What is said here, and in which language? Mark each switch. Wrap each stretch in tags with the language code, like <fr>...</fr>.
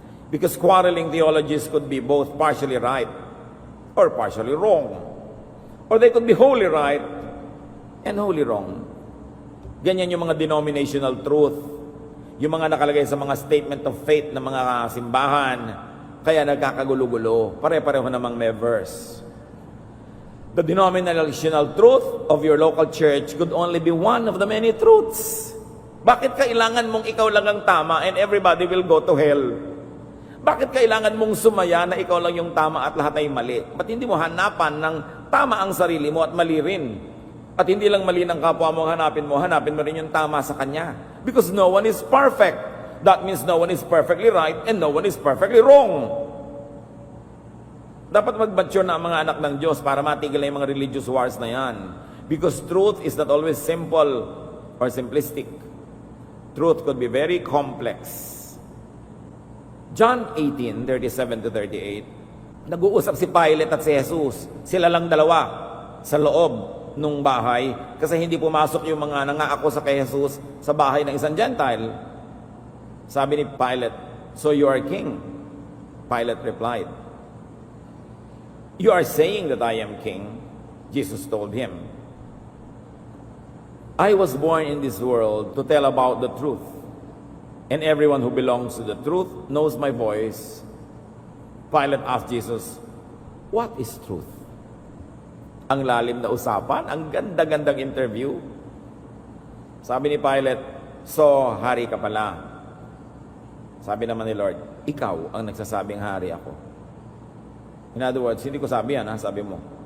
<en>Because quarreling theologies could be both partially right or partially wrong. Or they could be wholly right and wholly wrong.</en> <tl>Ganyan yung mga denominational truth. Yung mga nakalagay sa mga statement of faith ng mga simbahan, kaya nagkakagulo-gulo. Pare-pareho namang may verse.</tl> <en>The denominational truth of your local church could only be one of the many truths.</en> <tl>Bakit kailangan mong ikaw lang ang tama</tl> <en>and everybody will go to hell?</en> <tl>Bakit kailangan mong sumaya na ikaw lang yung tama at lahat ay mali? Ba't hindi mo hanapan ng tama ang sarili mo at mali rin? At hindi lang mali ng kapwa mo hanapin mo rin yung tama sa kanya.</tl> <en>Because no one is perfect. That means no one is perfectly right and no one is perfectly wrong.</en> <tl>Dapat mag-mature na ang mga anak ng Diyos para matigil na yung mga religious wars na yan.</tl> <en>Because truth is not always simple or simplistic. Truth could be very complex.</en> <tl>John 18:37 to 38, nag-uusap si Pilate at si Jesus. Sila lang dalawa sa loob nung bahay kasi hindi pumasok yung mga nangako sa kay Jesus sa bahay ng isang Gentile. Sabi ni Pilate,</tl> <en>"So you are king?" Pilate replied, "You are saying that I am king." Jesus told him, "I was born in this world to tell about the truth, and everyone who belongs to the truth knows my voice." Pilate asked Jesus, "What is truth?"</en> <tl>Ang lalim na usapan, ang ganda-gandang interview. Sabi ni Pilate, "So, hari ka pala." Sabi naman ni Lord, "Ikaw ang nagsasabing hari ako."</tl> <en>In other words,</en> <tl>hindi ko sabi yan, sabi mo.</tl>